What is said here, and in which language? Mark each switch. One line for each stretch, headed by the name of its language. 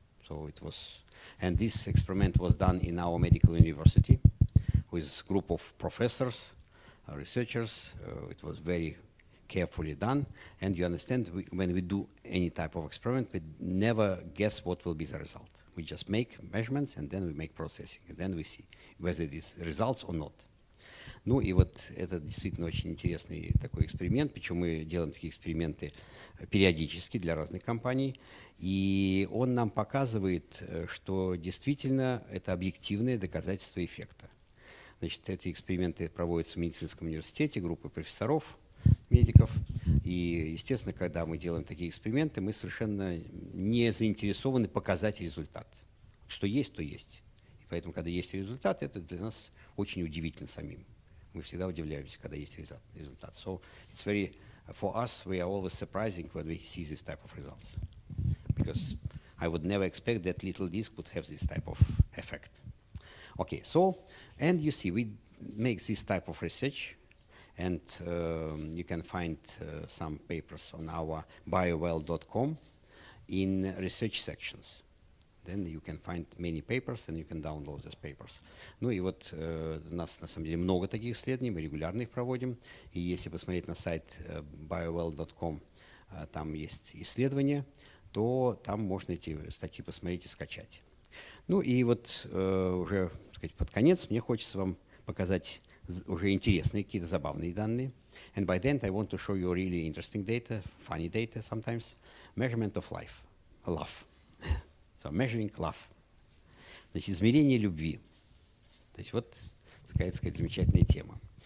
English: So it was, and this experiment was done in our medical university with a group of professors, researchers. It was very carefully done, and you understand, when we do any type of experiment, we never guess what will be the result. We just make measurements, and then we make processing, and then we see whether it is results or not.
Russian: Ну и вот это действительно очень интересный такой эксперимент, причем мы делаем такие эксперименты периодически для разных компаний, и он нам показывает, что действительно это объективное доказательство эффекта. Значит, эти эксперименты проводятся в медицинском университете, группой профессоров, медиков. И, естественно, когда мы делаем такие эксперименты, мы совершенно не заинтересованы показать результат. Что есть, то есть. И поэтому, когда есть результат, это для нас очень удивительно самим. Мы всегда удивляемся, когда есть результат.
English: So it's very, for us, we are always surprising when we see this type of results. Because I would never expect that little disc would have this type of effect. Okay, so, and you see, we make this type of research, and you can find some papers on our biowell.com in research sections. Then you can find many papers, and you can download those papers.
Russian: Ну и вот у нас на самом деле много таких исследований, мы регулярно их проводим. И если посмотреть на сайт biowell.com, там есть исследования, то там можно эти статьи посмотреть и скачать. Ну и вот уже, так сказать, под конец мне хочется вам показать уже интересные, какие-то забавные данные.
English: And by then I want to show you really interesting data, funny data sometimes. Measurement of life, love. So measuring love.
Russian: Значит, измерение любви. То есть вот такая, так сказать, замечательная тема.